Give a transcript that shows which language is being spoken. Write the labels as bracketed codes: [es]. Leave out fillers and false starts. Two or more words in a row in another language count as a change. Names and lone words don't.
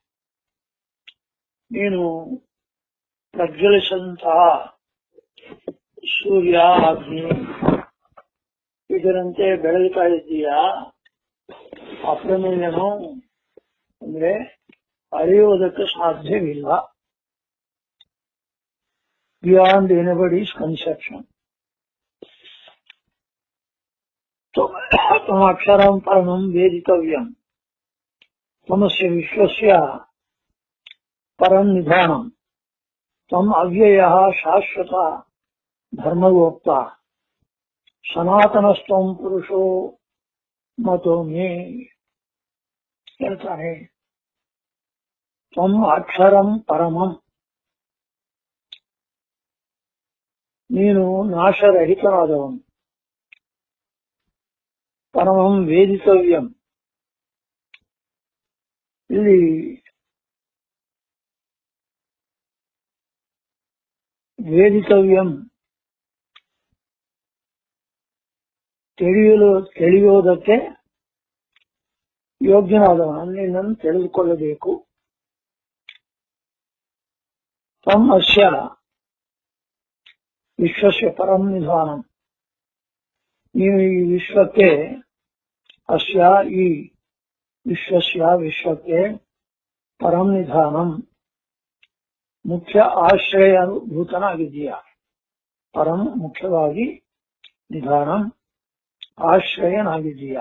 [kn] ನೀನು ಪ್ರಜ್ವಲಿಸಂತಹ ಸೂರ್ಯ, ಅಗ್ನಿ ಇದರಂತೆ ಬೆಳಗುತ್ತಾ ಇದ್ದೀಯಾ. ಅಪ್ರಮೇಯನು ಅಂದ್ರೆ ಅರಿಯುವುದಕ್ಕೆ ಸಾಧ್ಯವಿಲ್ಲ. [en] beyond anybody's conception. [sa] त्वमक्षरं परमं वेदितव्यम्, त्वमस्य विश्वस्य परं निधानम्, त्वम् अव्ययः शाश्वत धर्मगोप्ता, सनातनस्त्वं पुरुषो मतो मे. ಹೇಳ್ತಾನೆ, ತ್ವಂ ಅಕ್ಷರಂ ಪರಮಂ, [kn] ನೀನು ನಾಶರಹಿತನಾದವನು. [sa] ಪರಮಂ ವೇದಿತವ್ಯಂ, [kn] ಇಲ್ಲಿ ವೇದಿತವ್ಯಂ ತಿಳಿಯೋದಕ್ಕೆ ಯೋಗ್ಯನಾದವನು, ನಿನ್ನನ್ನು ತಿಳಿದುಕೊಳ್ಳಬೇಕು. [sa] ತ್ವಂ ಅಸ್ಯ ವಿಶ್ವಸ್ಯ ಪರಂ ನಿಧಾನಂ, [kn] ನೀವು ಈ ವಿಶ್ವಕ್ಕೆ, ಅಸ್ಯ ಈ ವಿಶ್ವಸ್ಯ ವಿಶ್ವಕ್ಕೆ [sa] ಪರಂ ನಿಧಾನಂ [kn] ಮುಖ್ಯ ಆಶ್ರಯಭೂತನಾಗಿದ್ದೀಯಾ. ಪರಂ ಮುಖ್ಯವಾಗಿ, ನಿಧಾನಂ ಆಶ್ರಯನಾಗಿದ್ದೀಯಾ.